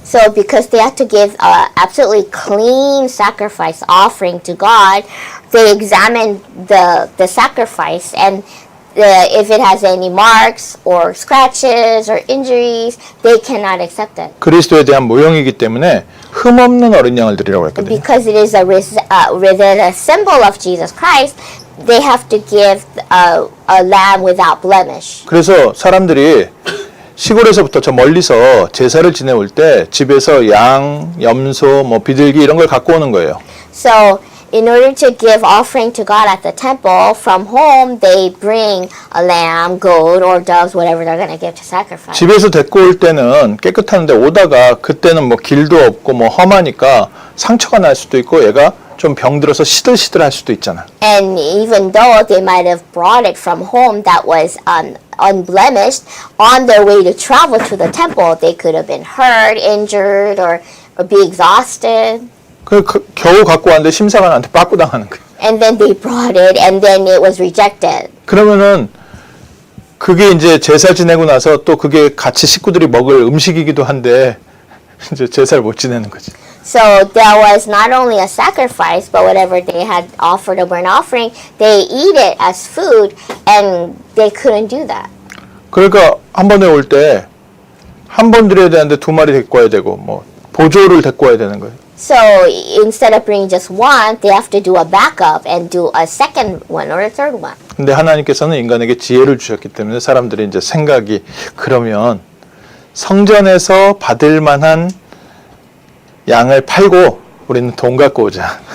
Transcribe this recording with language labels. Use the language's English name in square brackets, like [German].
[English] So because they had to give absolutely clean sacrifice offering to God, they examined the sacrifice, and if it has any marks or scratches or injuries, they cannot accept it. [Korean] 그리스도에 대한 모형이기 때문에 흠없는 어린 양을 드리라고 했거든요. [English] Because it is a symbol of Jesus Christ, they have to give a lamb without blemish. [Korean] 그래서 사람들이 시골에서부터 저 멀리서 제사를 지내올 때 집에서 양, 염소, 뭐 비둘기 이런 걸 갖고 오는 거예요. [English] So, in order to give offering to God at the temple, from home they bring a lamb, goat, or doves, whatever they're going to give to sacrifice. [Korean] 집에서 데리고 올 때는 깨끗한데 오다가 그때는 뭐 길도 없고 뭐 험하니까 상처가 날 수도 있고 얘가 좀 병들어서 시들시들할 수도 있잖아. [English] And even though they might have brought it from home that was unblemished, on their way to travel to the temple, they could have been hurt, injured, or be exhausted. [Korean] 겨우 갖고 왔는데 심사관한테 빠꾸 당하는 거예요. [English] And then they brought it, and then it was rejected. [Korean] 그러면은 그게 이제 제사 지내고 나서 또 그게 같이 식구들이 먹을 음식이기도 한데 이제 제사를 못 지내는 거지. [English] So there was not only a sacrifice, but whatever they had offered a burnt offering, they eat it as food, and they couldn't do that. [Korean] 그러니까 한 번에 올 때 한 번 드려야 되는데 두 마리 데리고 와야 되고 뭐 보조를 데리고 와야 되는 거예요. [English] So instead of bringing just one, they have to do a backup and do a second one or a third one. [Korean] 근데 하나님께서는 인간에게 지혜를 주셨기 때문에 사람들이 이제 생각이 그러면 성전에서 받을 만한 양을 팔고 우리는 돈 갖고 오자.